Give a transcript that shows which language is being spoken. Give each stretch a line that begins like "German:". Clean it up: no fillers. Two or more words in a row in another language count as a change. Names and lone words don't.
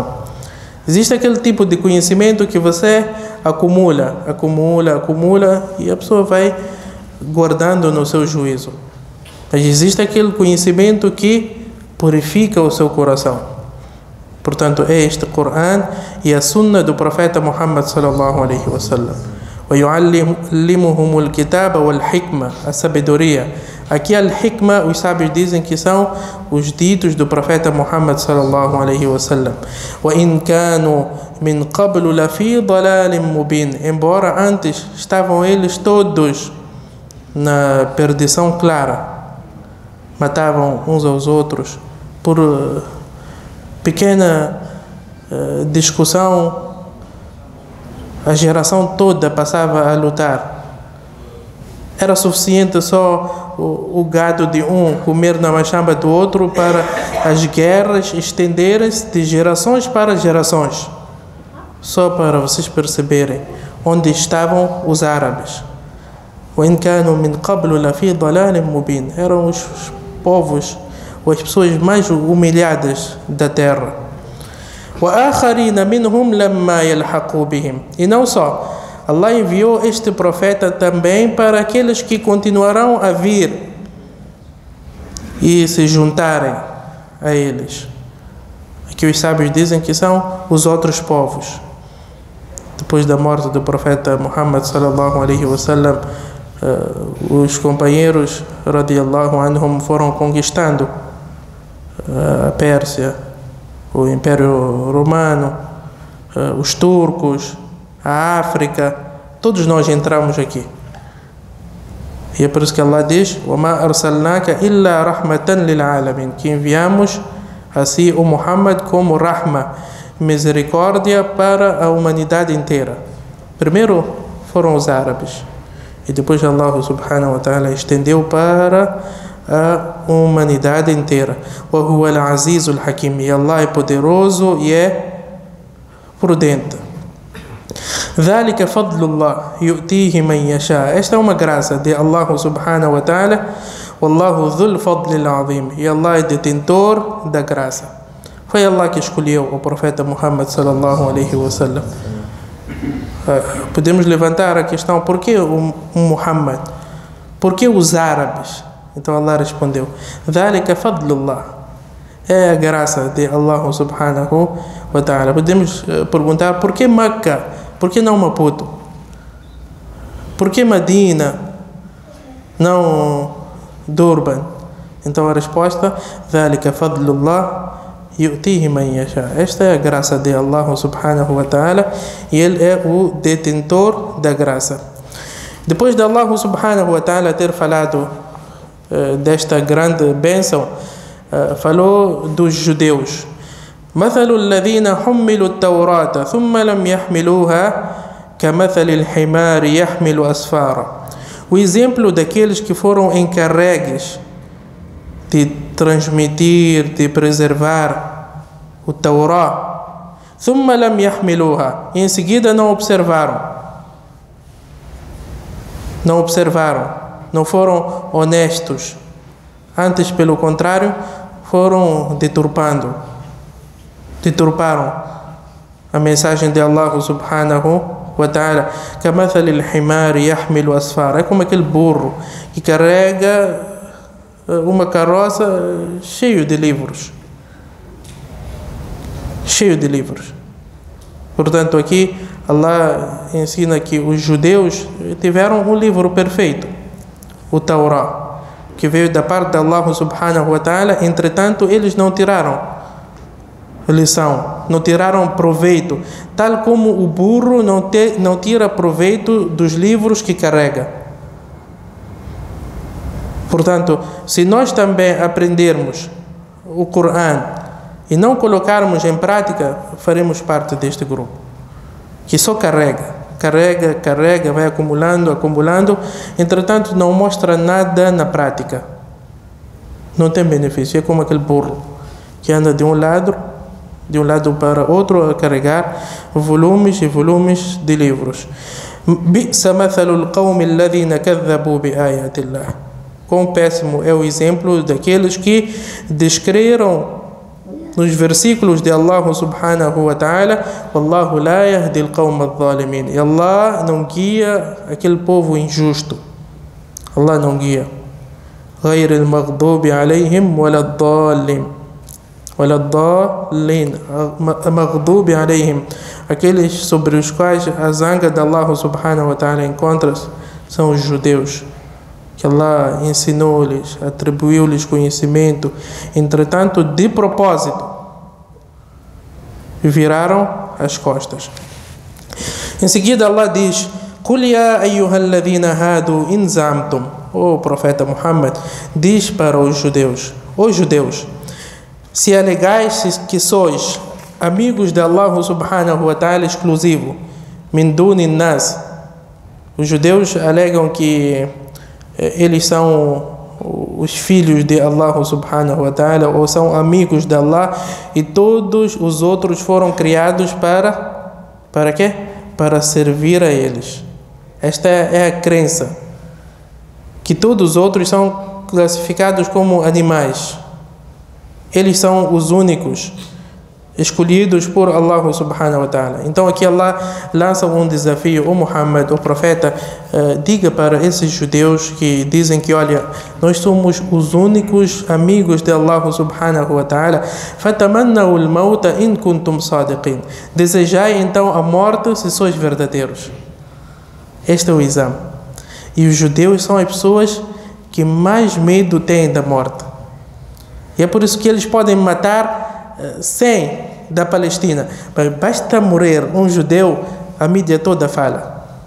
Portuguese: Existe aquele tipo de conhecimento que você acumula e a pessoa vai guardando no seu juízo. Mas existe aquele conhecimento que purifica o seu coração. Portanto, é este Coran e a Sunna do profeta Muhammad
Arabic: صلى الله عليه وسلم. وَيُعَلِّمُهُمُ الْكِتَابَ وَالْحِكْمَةَ,
Portuguese: a sabedoria. Aqui al-hikmah, os sábios dizem que são os ditos do profeta Muhammad
Arabic: صلى الله عليه وسلم. وَإِنْ كَانُوا مِنْ قَبْلُ لَفِي ضَلَالٍ مُبِينٍ,
Portuguese: embora antes estavam eles todos na perdição clara, matavam uns aos outros por pequena discussão, a geração toda passava a lutar. Era suficiente só o gado de um comer na machamba do outro para as guerras estenderem-se de gerações para gerações. Só para vocês perceberem onde estavam os árabes.
Arabic: وَإِنْ كَانُوا مِنْ قَبْلُ لَفِي ضَلَالٍ مُبِينٍ,
Portuguese: eram os povos ou as pessoas mais humilhadas da terra.
Arabic: وَآخَرِينَ مِنْهُمْ لَمَّا يَلْحَقُوا بِهِمْ,
Portuguese: e não só, Allah enviou este profeta também para aqueles que continuarão a vir e se juntarem a eles. Aqui os sábios dizem que são os outros povos. Depois da morte do profeta Muhammad
Arabic: صلى الله عليه وسلم,
Portuguese: os companheiros
Arabic: رضي الله عنهم
Portuguese: foram conquistando a Pérsia, o Império Romano, os turcos, a África, todos nós entramos aqui. E é por isso que Allah diz:
Arabic: وَمَا أَرْسَلْنَاكَ إِلَّا رَحْمَةً لِلْعَالَمِينَ,
Portuguese: que enviamos assim o Muhammad como rahma, misericórdia para a humanidade inteira. Primeiro foram os árabes e depois Allah
Arabic: سبحانه وتعالى
Portuguese: estendeu para a humanidade inteira.
Arabic: وَهُوَ الْعَزِيزُ الْحَكِيمُ,
Portuguese: e Allah é poderoso e é prudente.
Arabic: ذَلِكَ فَضْلُ اللَّهِ يُؤْتِيهِ مَنْ يَشَاءُ,
Portuguese: esta é uma graça de Allah
Arabic: سبحانه وتعالى. وَاللَّهُ ذُو الْفَضْلِ الْعَظِيمِ,
Portuguese: e Allah é detentor da graça. Foi Allah que escolheu o profeta Muhammad
Arabic: صلى الله عليه وسلم.
Portuguese: Podemos levantar a questão: por que o Muhammad? Por que os árabes? Então Allah respondeu:
Arabic: ذَلِكَ فَضْلُ اللَّهِ,
Portuguese: é a graça de Allah
Arabic: سبحانه وتعالى.
Portuguese: Podemos perguntar: por que Meca? Por que não Maputo? Por que Medina? Não Durban? Então a resposta:
Arabic: ذَلِكَ فَضْلُ اللَّهِ يُؤْتِيهِ مَنْ يَشَاءُ,
Portuguese: esta é a graça de Allah
Arabic: سبحانه وتعالى
Portuguese: e Ele é o detentor da graça. Depois de Allah
Arabic: سبحانه وتعالى
Portuguese: ter falado desta grande bênção, falou dos judeus:
Arabic: مثل الذين حملوا التوراة ثم لم يحملوها كمثل الحمار يحمل أسفارا,
Portuguese: o exemplo daqueles que foram encarregues de transmitir, de preservar o Taurá,
Arabic: ثم لم يحملوها,
Portuguese: e em seguida não observaram, não foram honestos, antes pelo contrário foram deturparam a mensagem de Allah
Arabic: سبحانه وتعالى. كمثل الحمار يحمل أسفارا,
Portuguese: é como aquele burro que carrega uma carroça cheio de livros. Portanto, aqui Allah ensina que os judeus tiveram um livro perfeito, o Taurá, que veio da parte de Allah
Arabic: سبحانه وتعالى.
Portuguese: Entretanto, eles não tiraram lição, não tiraram proveito, tal como o burro não tira proveito dos livros que carrega. Portanto, se nós também aprendermos o Coran e não colocarmos em prática, faremos parte deste grupo que só carrega, vai acumulando, entretanto não mostra nada na prática, não tem benefício. É como aquele burro que anda de um lado de um lado para outro a carregar volumes e volumes de livros.
Arabic: بئس مثل القوم الذين كذبوا بآيات الله.
Portuguese: Quão péssimo é o exemplo daqueles que descreram nos versículos de Allah
Arabic: سبحانه وتعالى: والله لا يهدي القوم الظالمين.
Portuguese: E Allah não guia aquele povo injusto. Allah não guia.
Arabic: غير المغضوب عليهم ولا الضالين ولا الضالين. مغضوب عليهم,
Portuguese: aqueles sobre os quais a zanga de Allah
Arabic: سبحانه وتعالى
Portuguese: encontra-se, são os judeus, que Allah ensinou-lhes, atribuiu-lhes conhecimento, entretanto, de propósito, viraram as costas. Em seguida, Allah diz:
Arabic: قُلْ يَا أَيُّهَا الَّذِينَ هَادُوا إِنْ زَعَمْتُمْ.
Portuguese: O profeta Muhammad diz para os judeus: se alegais que sois amigos de Allah
Arabic: سبحانه وتعالى
Portuguese: exclusivo,
Arabic: من دون الناس.
Portuguese: Os judeus alegam que eles são os filhos de Allah
Arabic: سبحانه وتعالى,
Portuguese: ou são amigos de Allah, e todos os outros foram criados para quê? Para servir a eles. Esta é a crença, que todos os outros são classificados como animais. Eles são os únicos escolhidos por Allah
Arabic: سبحانه وتعالى.
Portuguese: Então aqui Allah lança um desafio: o Muhammad, o profeta, diga para esses judeus que dizem que, olha, nós somos os únicos amigos de Allah
Arabic: سبحانه وتعالى, فتمنوا الموت إن كنتم صادقين.
Portuguese: Desejai então a morte se sois verdadeiros. Este é o exame. E os judeus são as pessoas que mais medo têm da morte. E é por isso que eles podem matar 100 da Palestina. Mas basta morrer um judeu, a mídia toda fala.